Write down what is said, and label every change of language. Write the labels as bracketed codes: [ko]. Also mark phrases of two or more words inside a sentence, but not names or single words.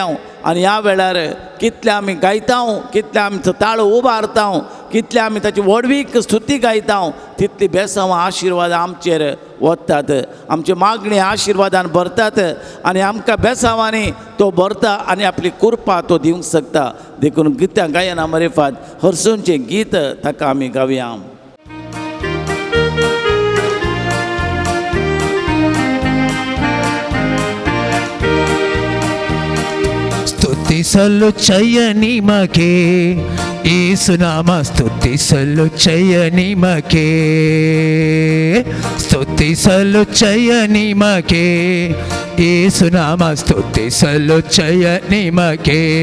[kok] आनी ह्या वेळार कितले आमी गायता, कितले आमचो ताळो उबारता, कितले आमी ताची वडवीक स्तुती गायता, तितली बेसांवां आशिर्वाद आमचेर वतात. आमची मागणी आशिर्वादान भरतात आनी आमकां बेसांवांनी तो भरता आनी आपली कृपा तो दिवंक शकता. देखून गितां गायना मरेफाद हरसूनचें गीत ताका आमी गावया. [kn] ಸ್ತುತಿಸಲು ಜಯ ನಿಮಗೆ ಯೇಸುನಾಮ ಸ್ತುತಿಸಲು ಜಯ ನಿಮಗೆ ಸ್ತುತಿಸಲು ಜಯ ನಿಮಗೆ ಯೇಸುನಾಮ ಸ್ತುತಿಸಲು ಜಯ ನಿಮಗೆ